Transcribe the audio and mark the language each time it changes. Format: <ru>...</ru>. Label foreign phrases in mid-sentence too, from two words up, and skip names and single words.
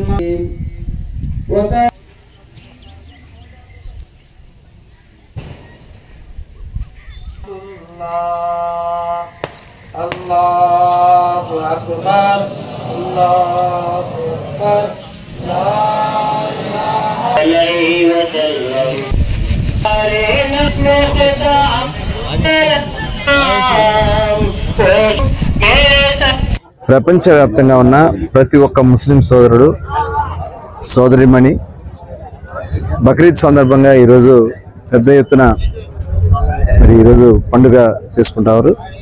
<ar>ما الله أكبر الله أكبر لا إله إلا الله.</ar> <te>ప్రపంచవ్యాప్తంగా ఉన్న ప్రతి ఒక్క ముస్లిం సోదరుడు సోదరిమణి బక్రీద్ సందర్భంగా ఈరోజు పెద్ద ఎత్తున మరి ఈరోజు పండుగ చేసుకుంటారు.</te>